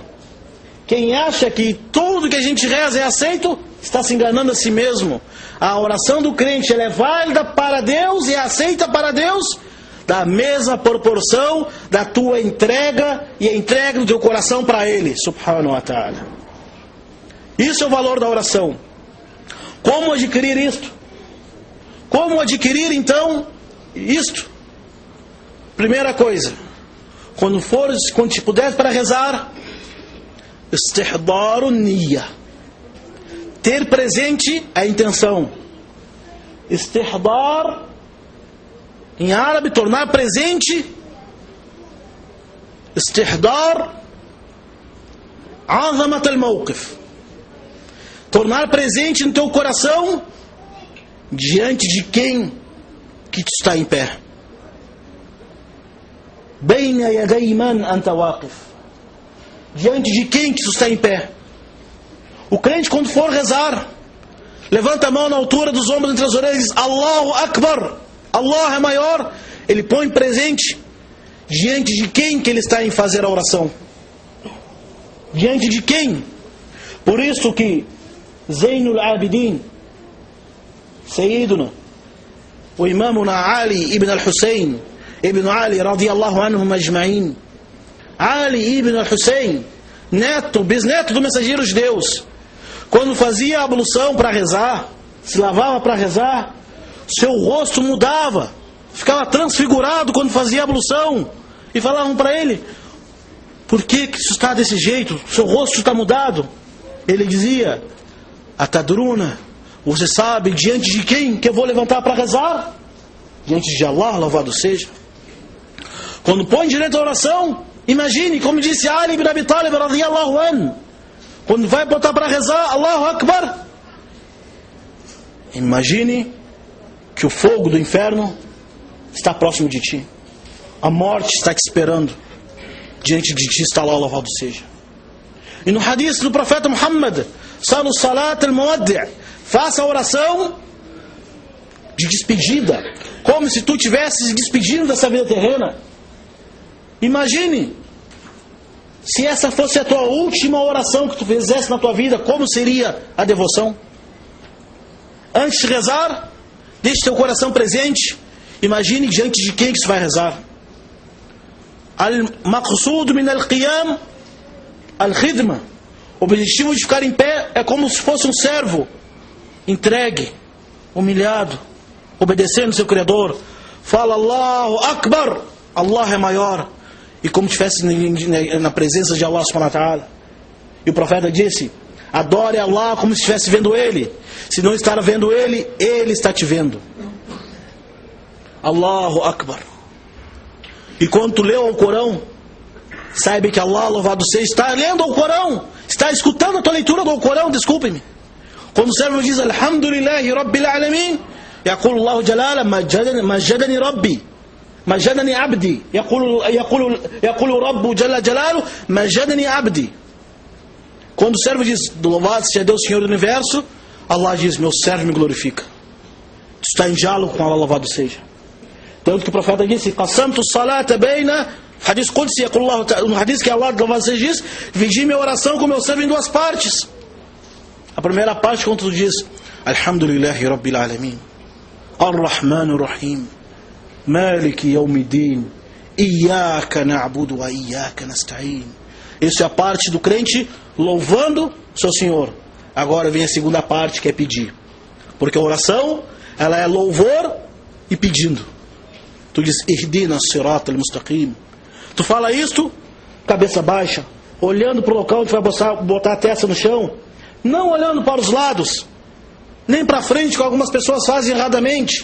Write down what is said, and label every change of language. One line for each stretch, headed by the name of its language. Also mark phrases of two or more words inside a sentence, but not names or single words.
Portuguese: Quem acha que tudo que a gente reza é aceito, está se enganando a si mesmo. A oração do crente ela é válida para Deus e é aceita para Deus da mesma proporção da tua entrega e a entrega do teu coração para Ele,
Arabic: سبحانه وتعالى.
Portuguese: Isso é o valor da oração. Como adquirir isto? Como adquirir então isto? Primeira coisa, quando te puderes para rezar,
Arabic: استحضار النية,
Portuguese: ter presente a intenção. Istihdar, em árabe, tornar presente.
Arabic: استحضار عظمة الموقف,
Portuguese: tornar presente no teu coração diante de quem que tu está em pé.
Arabic: بين يدي من أنت واقف,
Portuguese: diante de quem que tu está em pé. O crente quando for rezar, levanta a mão na altura dos ombros entre as orelhas e diz
Arabic: الله أكبر,
Portuguese: Allah é maior. Ele põe presente diante de quem que ele está em fazer a oração. Diante de quem? Por isso que Zainul Abidin, Sayyiduna, o imamuna Ali ibn al-Hussein ibn Ali
Arabic: رضي الله عنهم أجمعين,
Portuguese: Ali ibn al-Hussein, bisneto do mensageiro de Deus, quando fazia a ablução para rezar, se lavava para rezar, seu rosto mudava, ficava transfigurado quando fazia a ablução. E falavam para ele, por que isso está desse jeito? Seu rosto está mudado. Ele dizia, Atadruna, você sabe diante de quem que eu vou levantar para rezar? Diante de Allah, louvado seja. Quando põe direito à oração, imagine, como disse Ali ibn Abi Talib
Arabic: رضي الله عنه,
Portuguese: quando vai botar para rezar,
Arabic: الله أكبر,
Portuguese: imagine que o fogo do inferno está próximo de ti. A morte está te esperando. Diante de ti está lá, louvado seja. E no hadith do profeta Muhammad,
Arabic: صل صلاة المودع',
Portuguese: faça a oração de despedida, como se tu estivesse se despedindo dessa vida terrena. Imagine, se essa fosse a tua última oração que tu fizesse na tua vida, como seria a devoção? Antes de rezar, deixe teu coração presente. Imagine diante de quem que você vai rezar.
Arabic: المقصود من القيام الخدمة.
Portuguese: O objetivo de ficar em pé é como se fosse um servo entregue, humilhado, obedecendo seu Criador. Fala
Arabic: الله أكبر,
Portuguese: Allah é maior. E como estivesse na presença de Allah
Arabic: سبحانه وتعالى.
Portuguese: E o profeta disse: adore Allah como se estivesse vendo Ele. Se não estar vendo Ele, Ele está te vendo.
Arabic: الله أكبر.
Portuguese: E quando tu leu o Corão, saiba que Allah, louvado seja, está lendo o Corão, está escutando a tua leitura do Corão, desculpe-me. Quando o servo diz
Arabic: الحمد لله رب العالمين, يقول الله جلاله مجدني ربي مجدني عبدي يقول رب جل جلاله مجدني عبدي.
Portuguese: Quando o servo diz louvado seja Deus, Senhor do Universo, Allah diz: meu servo me glorifica. Tu está em diálogo com Allah, louvado seja. Tanto que o profeta disse:
Arabic: قسمت الصلاة بين، حديث قدسي,
Portuguese: no hadith que Allah, louvado seja, diz: dividi minha oração com meu servo em duas partes. A primeira parte, quando tu diz
Arabic: الحمد لله رب العالمين، الرحمن الرحيم، مالك يوم الدين، إياك نعبد وإياك نستعين.
Portuguese: Isso é a parte do crente louvando seu Senhor. Agora vem a segunda parte, que é pedir. Porque a oração, ela é louvor e pedindo. Tu diz
Arabic: اهدنا الصراط المستقيم.
Portuguese: Tu fala isto, cabeça baixa, olhando para o local onde vai botar a testa no chão, não olhando para os lados, nem para frente, que algumas pessoas fazem erradamente.